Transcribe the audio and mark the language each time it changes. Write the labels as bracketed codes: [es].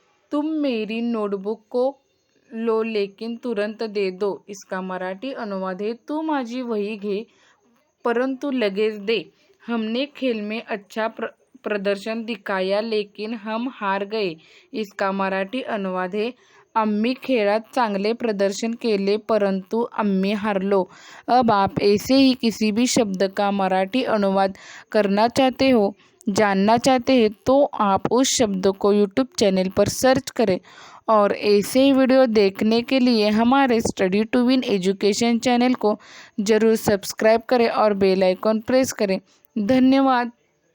[hi] तुम मेरी नोटबुक को लो लेकिन तुरंत दे दो। इसका मराठी अनुवाद है, [mr] तू माझी वही घे परंतु लगेच दे। [hi] हमने खेल में अच्छा प्रदर्शन दिखाया लेकिन हम हार गए। इसका मराठी अनुवाद है, [mr] आम्ही खेळात चांगले प्रदर्शन केले परंतु आम्ही हारलो। [hi] अब आप ऐसे ही किसी भी शब्द का मराठी अनुवाद करना चाहते हो, जानना चाहते हैं तो आप उस शब्द को यूट्यूब चैनल पर सर्च करें और ऐसे ही वीडियो देखने के लिए हमारे study to win education channel को ज़रूर सब्सक्राइब करें और बेल आइकॉन प्रेस करें। धन्यवाद।